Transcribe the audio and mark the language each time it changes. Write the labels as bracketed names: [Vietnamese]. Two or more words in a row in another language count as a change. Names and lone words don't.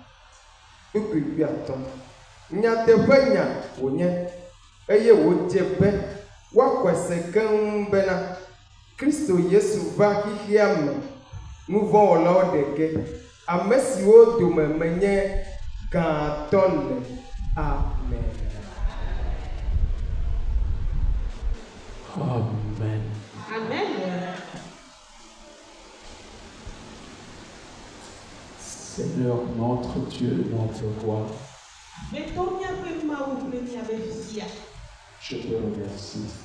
[Ewe] Nyateƒe nya wònye, eye wòdze be woaxɔe se keŋ bena Kristo Yesu va xixia me nuvɔ̃wɔlawo ɖe ge, ame siwo dome menye gãtɔ le. Amen. Amen. Amen. [French] Seigneur notre Dieu, notre roi, je te remercie.